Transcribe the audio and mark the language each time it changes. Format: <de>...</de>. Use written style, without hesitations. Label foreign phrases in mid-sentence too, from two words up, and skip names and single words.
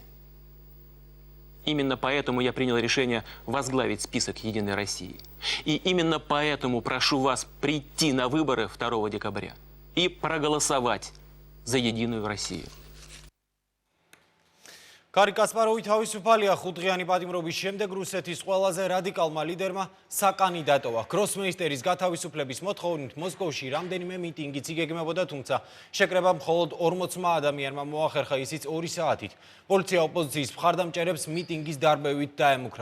<ru>Именно поэтому я принял решение возглавить список «Единой России». И именно поэтому прошу вас прийти на выборы 2 декабря и проголосовать за «Единую Россию».</ru> <ka>Gari Kasparovi თავისუფალია ხუთდღიანი პატიმრობის შემდეგ რუსეთის ყველაზე რადიკალმა ლიდერმა საკანიდატოა. გროსმეისტერის გათავისუფლების მოთხოვნით მოსკოვში რამდენიმე მიტინგიც იგეგმებოდა, თუმცა შეკრება მხოლოდ 40 ადამიანმა მოახერხა, ისიც 2 საათით. პოლიცია ოპოზიციის მხარდამჭერებს მიტინგის დარბევით დაემუქრა.</ka>